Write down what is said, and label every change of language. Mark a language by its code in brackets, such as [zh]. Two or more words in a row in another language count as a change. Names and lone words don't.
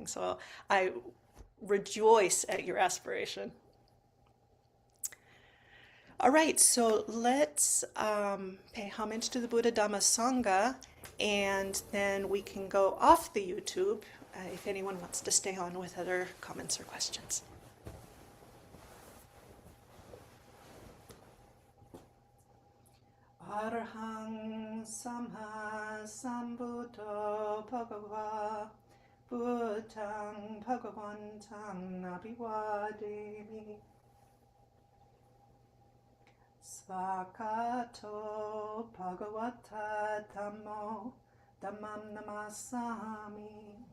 [en] So I rejoice at your aspiration. All right, so let's pay homage to the Buddha Dhamma Sangha, and then we can go off the YouTube if anyone wants to stay on with other comments or questions. [pi] Arahang Samha Sambuddho Bhagava Buddhang Bhagavantang Abhivademi Svakato Bhagavata Dhammo Dhammam namasami.